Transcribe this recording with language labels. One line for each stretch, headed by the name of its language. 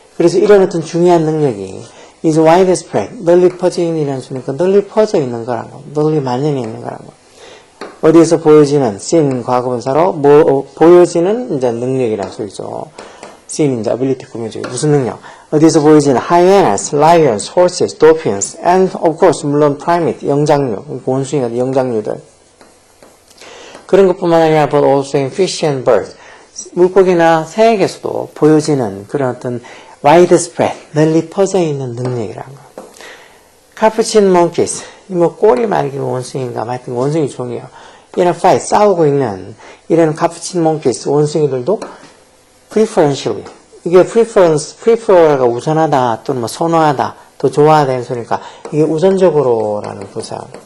Korean: 그래서 이런 어떤 중요한 능력이
English: is widespread,
Korean: 널리 퍼져 있는 수니까 널리 퍼져 있는 거라는 거, 널리 만연해 있는 거라는 거. 어디에서 보여지는 seen 과거분사로 보여지는 이제 능력이라는 소리죠. seen 이제 ability 꾸며주기 무슨 능력? 어디에서 보여지는
English: hyenas, lions, horses, dolphins, and of course
Korean: 물론
English: primate
Korean: 영장류, 원숭이가 영장류들. 그런 것뿐만 아니라
English: but also in fish and birds.
Korean: 물고기나 새에게서도 보여지는 그런 어떤 widespread, 널리 퍼져 있는 능력이라는 거. capuchin monkeys, 뭐 꼬리 말기 원숭이인가, 하여튼 원숭이 종이에요. 이런 fight, 싸우고 있는 이런 capuchin monkeys, 원숭이들도 preferentially, 이게 prefer가 우선하다 또는 뭐 선호하다, 더 좋아하다 이런 소리니까 이게 우선적으로라는 부사.